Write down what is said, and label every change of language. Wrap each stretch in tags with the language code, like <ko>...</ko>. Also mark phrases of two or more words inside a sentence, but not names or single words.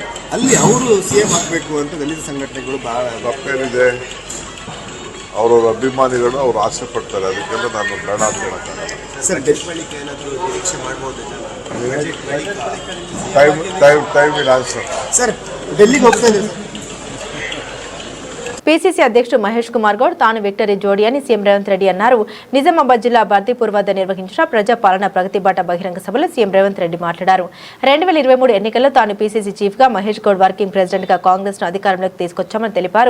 <kn>ಅಲ್ಲಿ ಅವರು CM ಆಗಬೇಕು ಅಂತ ದಲಿತ ಸಂಘಟನೆಗಳು ಭಾಳ ತಪ್ಪೇನಿದೆ. ಅವರವ್ರ ಅಭಿಮಾನಿಗಳು ಅವ್ರು ಆಸೆ ಪಡ್ತಾರೆ. ಅದಕ್ಕೆಲ್ಲ ನಾನು ಬೇಡ ಅಂತ ಹೇಳೋಕ್ಕಾಗಲ್ಲ. ಸರ್, ಬಳಿಕ ಏನಾದರೂ ನಿರೀಕ್ಷೆ ಮಾಡ್ಬೋದು?</kn> <en>Time will answer.</en> <kn>ಸರ್, ఢిల్లీకి ಹೋಗ್ತಾ ಇದೆ.</kn> <te>పీసీసీ అధ్యక్షుడు మహేష్ కుమార్ గౌడ్ తాను విక్టరీ జోడీ అని సీఎం రేవంత్ రెడ్డి అన్నారు. నిజామాబాద్ జిల్లా బర్దీపూర్ వద్ద నిర్వహించిన ప్రజాపాలన ప్రగతి బాట బహిరంగ సభలో సీఎం రేవంత్ రెడ్డి మాట్లాడారు. 2023 ఎన్నికల్లో తాను పీసీసీ చీఫ్ గా, మహేష్ గౌడ్</te> <en>working president</en> <te>గా కాంగ్రెస్ ను అధికారంలోకి తీసుకొచ్చామని తెలిపారు.</te>